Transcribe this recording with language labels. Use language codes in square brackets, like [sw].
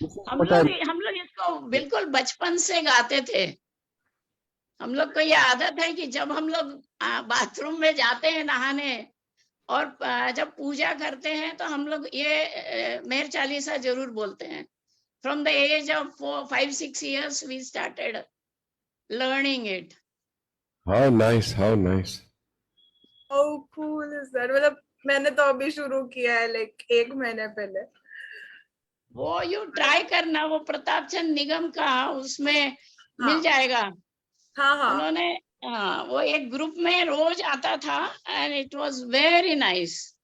[hi] हम लोग इसको बिल्कुल बचपन से गाते थे। हम लोग को ये आदत है कि जब हम लोग बाथरूम में जाते हैं नहाने और जब पूजा करते हैं तो हम लोग ये मेहर चालीसा जरूर बोलते हैं। [en] From the age of 5-6 years we started learning it. How nice, how nice. How cool is that. [hi] मतलब मैंने तो अभी शुरू किया है, लाइक 1 महीने पहले। वो यू ट्राई करना, वो प्रताप चंद निगम का उसमें मिल जाएगा। हाँ उन्होंने वो एक ग्रुप में रोज आता था [en] And it was very nice.